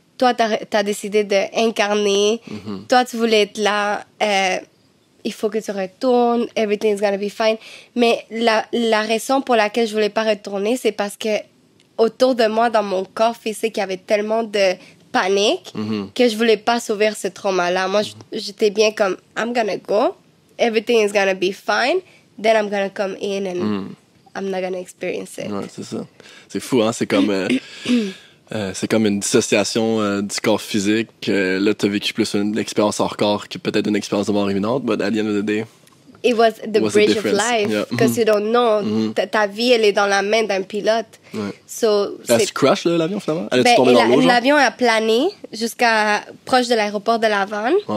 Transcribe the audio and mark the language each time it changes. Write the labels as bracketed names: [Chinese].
[French] Toi, t'as décidé d'incarner. Toi, tu voulais être là. Il faut que tu retournes. [English] Everything's gonna be fine. [French] Mais la raison pour laquelle je voulais pas retourner, c'est parce que autour de moi, dans mon corps physique, il y avait tellement de panique que je voulais pas s'ouvrir ce trauma-là. Moi, j'étais bien comme, [English] I'm gonna go. Everything is gonna be fine. Then I'm gonna come in and I'm not gonna experience it. [French] Ouais, c'est ça. C'est fou, hein? C'est comme... c'est comme une dissociation du corps physique. Là, tu as vécu plus une expérience hors corps que peut-être une expérience de mort imminente, [English] but at the end of the day... It was the bridge of life, because you don't know. [French] Ta vie, elle est dans la main d'un pilote. [English] So, [French] est-ce crash, l'avion, finalement? Elle est tombée dans l'eau, l'avion a plané jusqu'à proche de l'aéroport de Laval.